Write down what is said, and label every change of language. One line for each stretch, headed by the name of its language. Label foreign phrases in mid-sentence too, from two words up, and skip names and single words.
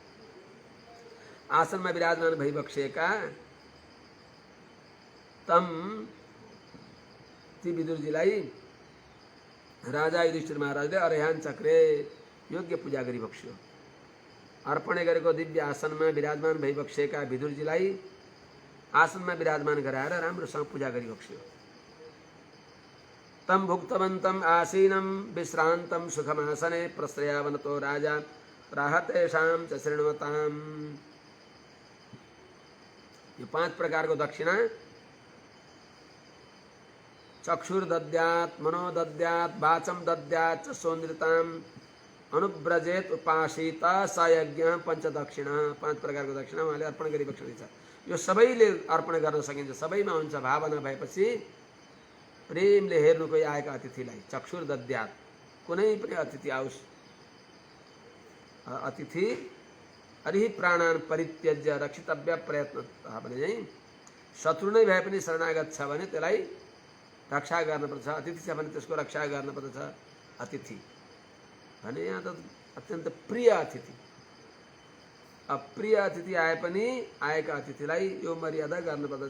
Nepali: आसनमा विराजमान भइबक्सेका तम ती विदुरजीलाई राजा युधिष्ठिर महाराजले
Sanskrit: अरयान चक्रे
Nepali: योग्य पूजा गरिबक्स्यो। अर्पण गरेको दिव्य आसनमा विराजमान भइबक्सेका विदुरजीलाई आसनमा विराजमान गराएर राम्रोसँग पूजा गरिबक्स्यो।
Sanskrit: तम भुक्तवन्तम आसीनम विश्रान्तम सुखमासने प्रश्रयावनतो राजा राहतेषां च शृण्वताम्।
Nepali: ये 5 प्रकार को दक्षिणा
Sanskrit: चक्षुर दद्यात्, मनो दद्यात्, वाचम दद्यात् च सौंदर्यताम अनुव्रजेत उपासित सयज्ञ पंच दक्षिणा।
Nepali: 5 प्रकार को दक्षिणा उहाँले अर्पण गरिबक्सेको छ। यो सबैले अर्पण गर्न सकिन्छ, सबैमा हुन्छ। भावना भएपछि प्रेमले हेर्नु कोही आएका अतिथिलाई
Sanskrit: चक्षुर दद्यात्,
Nepali: कुनै पनि अतिथि आओस्,
Sanskrit: अतिथि अरिहि प्राणान परित्यज्य रक्षितव्य प्रयत्न
Nepali: भने चाहिँ शत्रु नै भए पनि शरणागत छ भने त्यसलाई रक्षा गर्नुपर्छ। अतिथि छ भने त्यसको रक्षा गर्नुपर्छ। अतिथि भने यहाँ त अत्यन्त प्रिय अतिथि। अप्रिय अतिथि आए पनि आएका अतिथिलाई यो मर्यादा गर्नुपर्दछ।